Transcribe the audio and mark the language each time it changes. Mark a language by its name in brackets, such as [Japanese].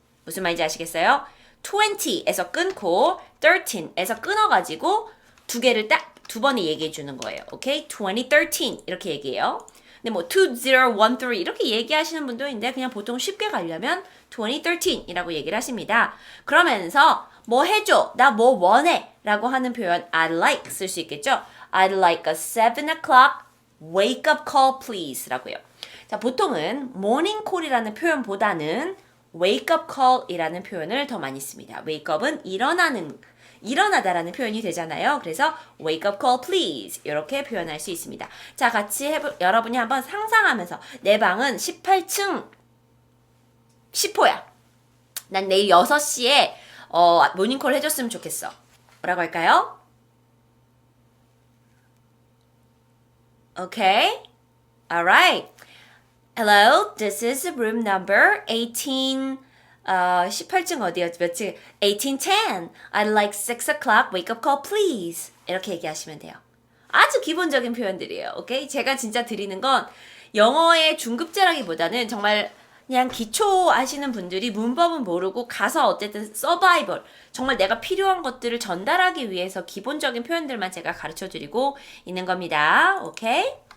[Korean] 무슨 말인지 아시겠어요? 20에서 끊고 13에서 끊어가지고 2개를 딱 2번에 얘기해 주는 거예요. 오케이? 2013 이렇게 얘기해요. 근데 2013 이렇게 얘기하시는 분도 있는데 그냥 보통 쉽게 가려면 2013이라고 얘기를 하십니다. 그러면서 뭐 해줘, 나 뭐 원해 라고 하는 표현 I'd like 쓸 수 있겠죠? [English] I'd like a 7 o'clock wake up call please [Korean] 라고요. 자, 보통은 morning call이라는 표현보다는 wake up call 이라는 표현을 더 많이 씁니다. wake up은 일어나다라는 표현이 되잖아요. 그래서 [English] wake up call please [Korean] 이렇게 표현할 수 있습니다. 자, 같이 여러분이 한번 상상하면서 내 방은 18층 10호야. 난 내일 6시에 모닝콜 해줬으면 좋겠어. 뭐라고 할까요? [English] Okay. Alright. Hello. This is room number 18. [Korean] 18층 어디였지? 몇 층? [English] 1810. I'd like 6 o'clock wake up call please. [Korean] 이렇게 얘기하시면 돼요. 아주 기본적인 표현들이에요. 오케이? 제가 진짜 드리는 건 영어의 중급자라기보다는 정말 그냥 기초 아시는 분들이 문법은 모르고 가서 어쨌든 서바이벌 정말 내가 필요한 것들을 전달하기 위해서 기본적인 표현들만 제가 가르쳐 드리고 있는 겁니다. 오케이?